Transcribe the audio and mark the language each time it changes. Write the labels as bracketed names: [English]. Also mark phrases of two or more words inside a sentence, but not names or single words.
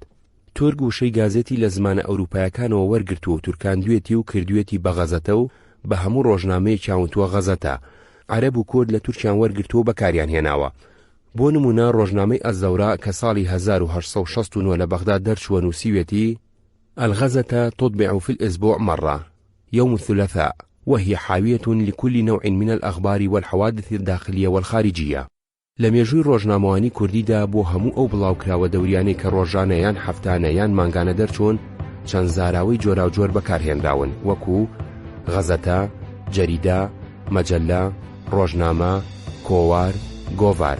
[Central Kurdish] تورگ وشەی گازێتی لە زمانە ئەوروپایەکانەوە وەرگرتووە و تورکاندوێتی و کردوێتی بە غەزەتە و بە هەموو ڕۆژنامەیەکیان وتووە غەزەتە. عەرەب و کورد لە تورکیان وەرگرتووە بەکاریان هێناوە. بۆ نمونە ڕۆژنامەی ئەزەورا کە ساڵی 1869 لە بەغداد دەرچووە نووسیوێتی [Arabic] الغزة تطبع في الأسبوع مرة يوم الثلاثاء وهي حاوية لكل نوع من الأخبار والحوادث الداخلية والخارجية. [Central Kurdish] لەمێژووی ڕۆژنامەوانی کوردیدا بۆ هەموو ئەو بڵاوکراوە دەوریانەی کە ڕۆژانەیان هەفتانەیان مانگانە دەرچوون چەند زاراوەی جۆراوجۆر بەکارهێنراون وەکو غەزەتە، جەریدە، مەجەلە، ڕۆژنامە، کۆوار، گۆڤار.